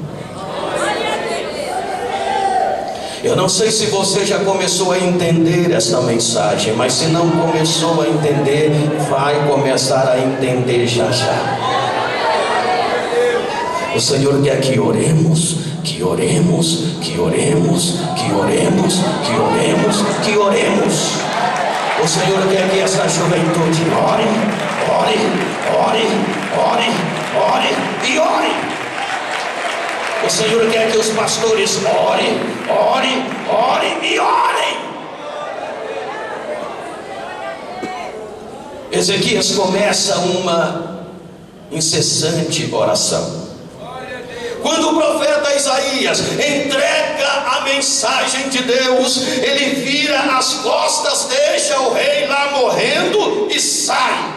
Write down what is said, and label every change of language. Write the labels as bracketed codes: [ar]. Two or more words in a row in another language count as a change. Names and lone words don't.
[pt] Eu não sei se você já começou a entender esta mensagem, mas se não começou a entender, vai começar a entender já já. O Senhor quer que oremos, que oremos, que oremos, que oremos, que oremos, que oremos. O Senhor quer que essa juventude ore, ore, ore, ore, ore e ore. O Senhor quer que os pastores orem, orem, orem e orem. Ezequias começa uma incessante oração. Quando o profeta Isaías entrega a mensagem de Deus, ele vira as costas, deixa o rei lá morrendo e sai.